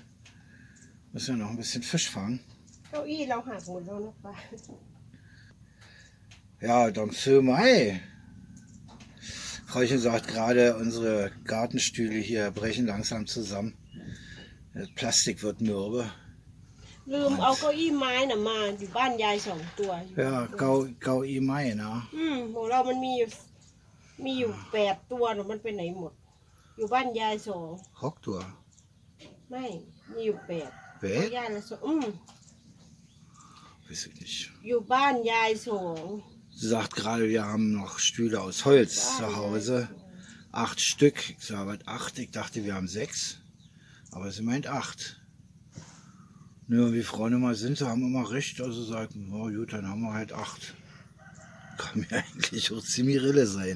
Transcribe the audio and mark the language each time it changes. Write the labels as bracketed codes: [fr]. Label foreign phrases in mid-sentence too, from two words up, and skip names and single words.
[de] Müssen wir noch ein bisschen Fisch fangen. Ja, danke Mai. Frauchen sagt gerade, unsere Gartenstühle hier brechen langsam zusammen. Das Plastik wird mürbe. [th] ลืมเอาเก้าอี้ไม้น่ะมาอยู่บ้านยาย2 ตัว [de] Ja, Gau-I Mai, ne? [th] ของเรามันมีอยู่8 ตัวน่ะมันไปไหนหมด อยู่บ้านยาย2 [de] Hocktour. [th] ไม่มีอยู่8 [de] Wer? [th] ยายละ2 [de] Weiß ich nicht. [th] อยู่บ้านยาย2 [de] Sie sagt gerade, wir haben noch Stühle aus Holz zu Hause. 8 Stück. Ich sage, was 8? Ich dachte, wir haben 6. Aber sie meint 8. Nur wie Frauen immer sind, sie haben immer recht. Also sagen, oh gut, dann haben wir halt 8. Kann mir eigentlich auch ziemlich Rille sein.